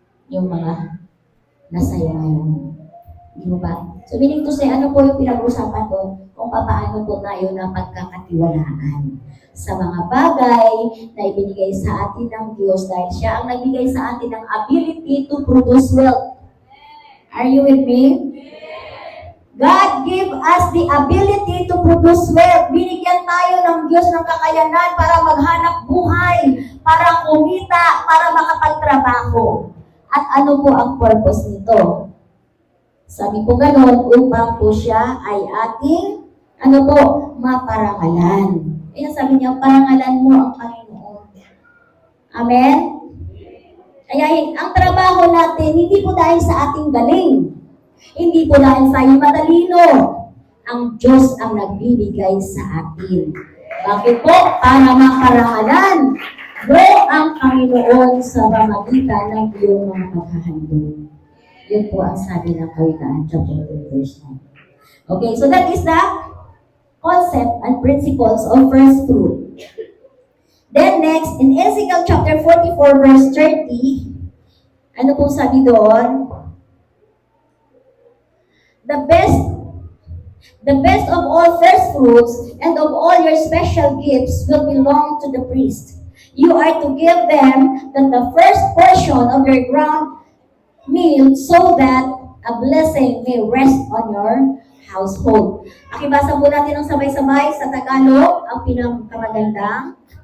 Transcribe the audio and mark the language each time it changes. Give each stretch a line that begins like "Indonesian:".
Filipino: Yung mga nasaya ngayon. Di ba? So, meaning to say, ano po yung pinag-usapan ko? Kung paano po tayo na pagkakatiwalaan sa mga bagay na ibinigay sa atin ng Diyos dahil siya ang nagbigay sa atin ng
English: ability to produce wealth. Are you with me? God give us the ability to produce wealth.
Filipino: Binigyan tayo ng Diyos ng kakayanan para maghanap buhay, para kumita, para makapagtrabaho. At ano po ang purpose nito? Sabi po gano'n, upang po siya ay ating, maparangalan. Kaya sabi niya, parangalan mo ang Panginoon. Amen? Kaya ang trabaho natin, hindi po dahil sa ating galing. Hindi po dahil sa ating matalino. Ang Diyos ang nagbibigay sa atin. Bakit po? Para maparangalan mo ang Panginoon sa pamagitan ng iyong mga paghahandog. Yun po ang sabi ng Kawikaan, chapter 2, verse 9.
English: Okay, so that is the concept and principles of first fruit. Then next, in Ezekiel chapter 44, verse 30,
Filipino: ano pong sabi doon?
English: The best of all first fruits and of all your special gifts will belong to the priest. You are to give them the first portion of your ground meal so that a blessing may rest on your household.
Filipino: Pakibasa po natin ang sabay-sabay sa Tagalog, ang pinakamagandang.